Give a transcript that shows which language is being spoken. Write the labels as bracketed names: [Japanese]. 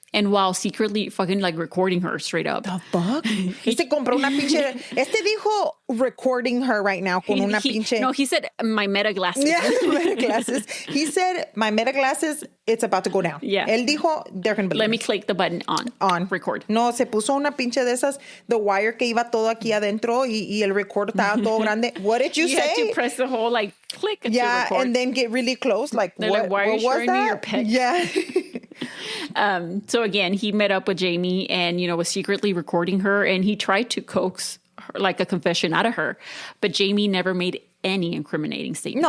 [English] And while secretly fucking recording her straight up. The fuck? [Spanish] Compró una pinche... dijo [English] recording her right now [Spanish] con una pinche... [English] No, he said my meta glasses. Yeah, meta glasses. He said my meta glasses, it's about to go down. Yeah. [Spanish] Él dijo, [English] they're going to believe. Let me click the button on. On. Record. [Spanish] No, se puso una pinche de esas, [English] the wire [Spanish] que iba todo aquí adentro y el record estaba todo grande. [English] What did you say? You had to press the whole click to record. And then get really close. Why are you showing me your pet? Yeah. So again, he met up with Jamie and, was secretly recording her, and he tried to coax her, a confession out of her. But Jamie never made any incriminating statements.